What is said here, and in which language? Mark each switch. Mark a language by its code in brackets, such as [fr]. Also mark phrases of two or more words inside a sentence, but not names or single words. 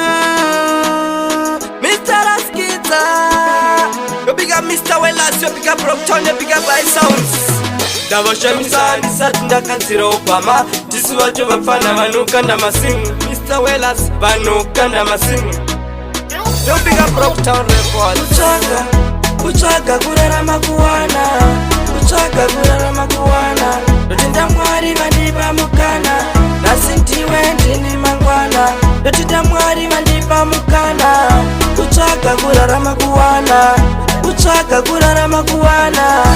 [en] Mm, Mister Laskita. Yo, big up Mister Wellers, yo, big up Brockton, yo, big up High Sounds. [sn] Ndavashamisa, ndisati ndakadzira Obama. Tisi vacho vapfana vanokanda masimu. Mister Wellers, vanokanda masimu. [en] Yo, big up Brockton Records. [sn] Kutsvaga, kutsvaga kurarama kuwana. Kutsvaga kurarama kuwana. Ndotenda Mwari vandipa mukana. Nhasi ndiwe ndini mangwana. Ndotenda Mwari vandipa mukana. Kutsvaga kurarama kuwana. Kutsvaga kurarama kuwana.